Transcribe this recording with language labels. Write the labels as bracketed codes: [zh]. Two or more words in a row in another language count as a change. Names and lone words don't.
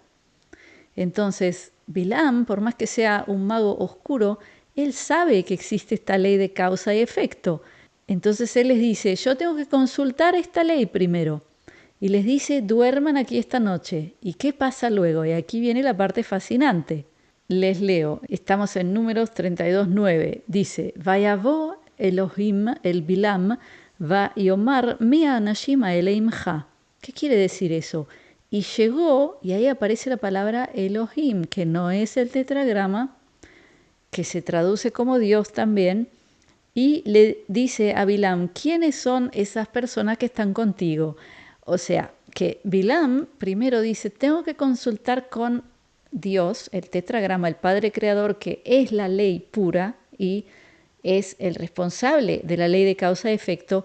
[es] Entonces, Bilam, por más que sea un mago oscuro, él sabe que existe esta ley de causa y efecto. Entonces él les dice, yo tengo que consultar esta ley primero. Y les dice, duerman aquí esta noche. ¿Y qué pasa luego? Y aquí viene la parte fascinante. Les leo, estamos en Números 32:9. Dice, [he] ויבא אלהים אל בלעם ויאמר מי האנשים האלה עמך. [es] ¿Qué quiere decir eso? Y llegó, y ahí aparece la palabra Elohim, que no es el tetragrama, que se traduce como Dios también, y le dice a Bilam, ¿quiénes son esas personas que están contigo? O sea, que Bilam primero dice, tengo que consultar con Dios, el tetragrama, el Padre Creador, que es la ley pura y es el responsable de la ley de causa y efecto.